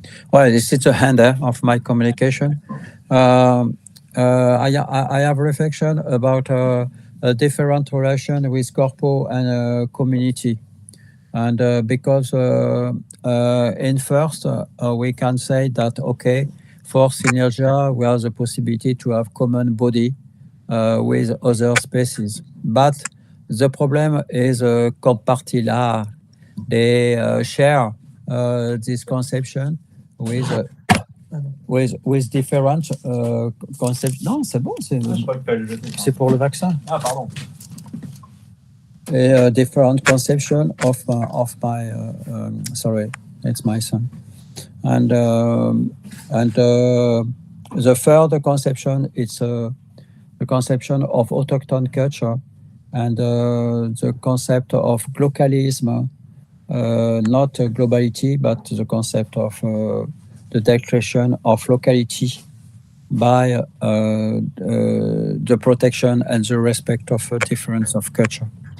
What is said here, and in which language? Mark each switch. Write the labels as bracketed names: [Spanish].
[English] Well, this is the end of my communication. I have reflection about a different relation with corpo and community, and because in first we can say that okay, for Sinergia we have the possibility to have common body with other species, but the problem is [Portuguese] compartilhar. [English] They share this conception with different concepts. [French] Non, c'est bon, c'est pour le vaccin. Ah, pardon. [English] Different conception of my sorry, it's my son, and the third conception, it's the conception of autochthon culture, and the concept of localism, not globality, but the concept of the declaration of locality by the protection and the respect of a difference of culture.